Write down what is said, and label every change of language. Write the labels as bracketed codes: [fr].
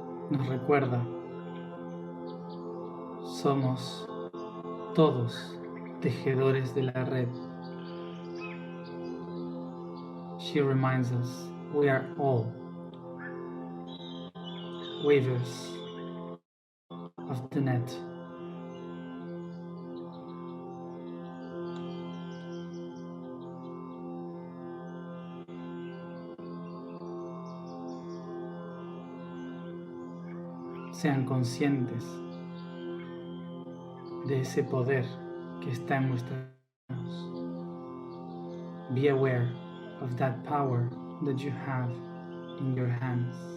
[es] Nos recuerda, somos todos tejedores de la red. [en] She reminds us we are all weavers of the net. [es] Sean conscientes de ese poder que está en vuestras manos. [en] Be aware of that power that you have in your hands.